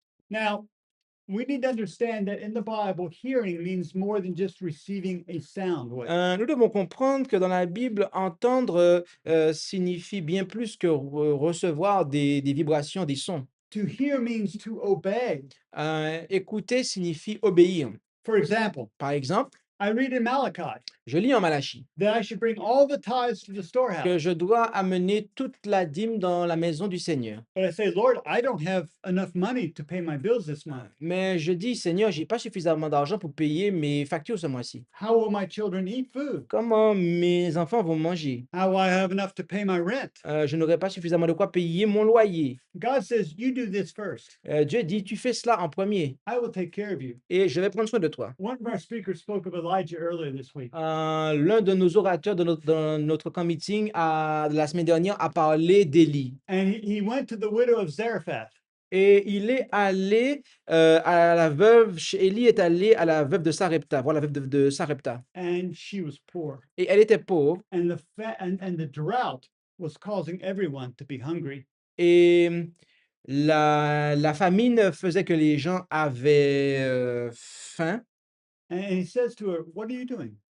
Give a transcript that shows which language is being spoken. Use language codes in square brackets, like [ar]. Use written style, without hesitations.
[en] Now, we need to understand that in the Bible, hearing means more than just receiving a sound wave. [fr] Nous devons comprendre que dans la Bible, entendre signifie bien plus que recevoir des vibrations, des sons. [en] To hear means to obey. [fr] Écouter signifie obéir. [en] For example, [fr] Par exemple, [en] I read in Malachi [fr] je lis en Malachie [en] that I should bring all the tithes to the storehouse. [fr] que je dois amener toute la dîme dans la maison du Seigneur. [en] But I say, Lord, I don't have enough money to pay my bills this month. [fr] Mais je dis, Seigneur, j'ai pas suffisamment d'argent pour payer mes factures ce mois-ci. [en] How will my children eat food? [fr] Comment mes enfants vont manger? [en] How will I have enough to pay my rent? [fr] Je n'aurai pas suffisamment de quoi payer mon loyer. [en] God says, you do this first. [fr] Dieu dit, tu fais cela en premier [en] I will take care of you. [fr] et je vais prendre soin de toi. [en] One of our speakers spoke of Elijah earlier this week. [fr] L'un de nos orateurs dans notre [en] camp meeting [fr] la semaine dernière a parlé d'Élie. [en] And he went to the widow of Zarephath. [fr] Et il est allé à la veuve, Élie est allé à la veuve de Sarepta, voir la veuve de Sarepta. [en] And she was poor. [fr] Et elle était pauvre. [en] And the drought was causing everyone to be hungry. [fr] Et la famine faisait que les gens avaient faim. [en] And he says to her, what are you doing?